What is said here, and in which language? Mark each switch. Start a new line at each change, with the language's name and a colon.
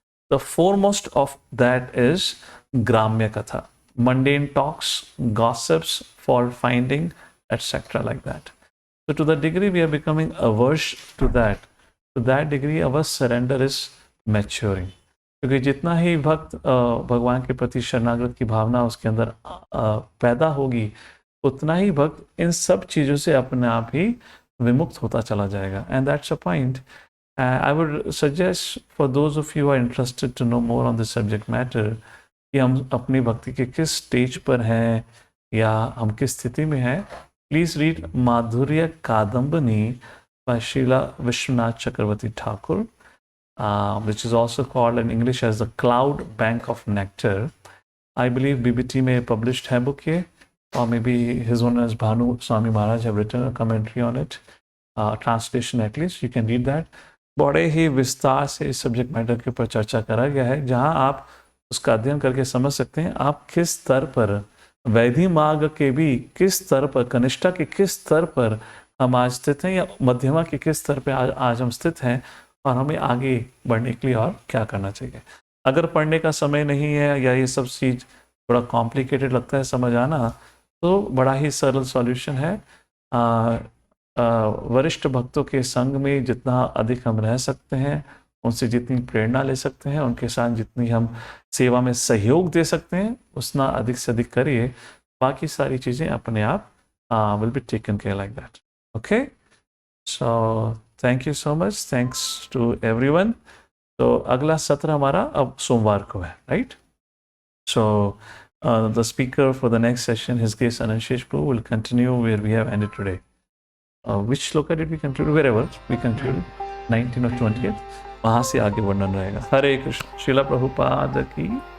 English: The foremost of that is Gramya Katha, mundane talks, gossips, fault finding, etc. like that. So to the degree we are becoming averse to that degree our surrender is maturing.
Hindi: क्योंकि जितना ही भक्त भगवान के प्रति शरणागत की भावना उसके अंदर पैदा होगी, उतना ही भक्त इन सब चीज़ों से अपने आप ही विमुक्त होता चला जाएगा.
English: And that's a point. I would suggest for those of you who are interested to know more on this subject matter
Hindi: कि हम अपनी भक्ति के किस स्टेज पर हैं या हम किस स्थिति में हैं,
English: Please read Madhurya Kadambini by Srila Vishwanath Chakravarti Thakur, which is also called in English as the Cloud Bank of Nectar. I believe BBT may have published hai book ye, or maybe His Holiness Bhanu Swami Maharaj have written a commentary on it, translation at least. You can read that.
Hindi: बड़े ही विस्तार से इस subject matter के ऊपर चर्चा करा गया है, जहां आप उसका अध्ययन करके समझ सकते हैं आप किस स्तर पर, वैधि मार्ग के भी किस स्तर पर, कनिष्ठा के किस स्तर पर हम आज स्थित हैं या मध्यमा के किस स्तर पे आज हम स्थित हैं और हमें आगे बढ़ने के लिए और क्या करना चाहिए. अगर पढ़ने का समय नहीं है या ये सब चीज़ थोड़ा कॉम्प्लिकेटेड लगता है समझ आना, तो बड़ा ही सरल सॉल्यूशन है. वरिष्ठ भक्तों के संग में जितना अधिक हम रह सकते हैं, उनसे जितनी प्रेरणा ले सकते हैं, उनके साथ जितनी हम सेवा में सहयोग दे सकते हैं, उतना अधिक से अधिक करिए. बाकी सारी चीज़ें अपने आप
English: Will be taken care like that. Okay, so thank you so much. Thanks to everyone.
Hindi: तो अगला सत्र हमारा अब सोमवार को है, right?
English: So the speaker for the next session, His Grace Anant Shesh Prabhu, will continue where we have ended today. Which sloka did we conclude? Wherever we concluded, 19 or 20th.
Hindi: वहाँ से आगे वर्णन रहेगा. हरे कृष्ण. श्रीला प्रभुपाद की.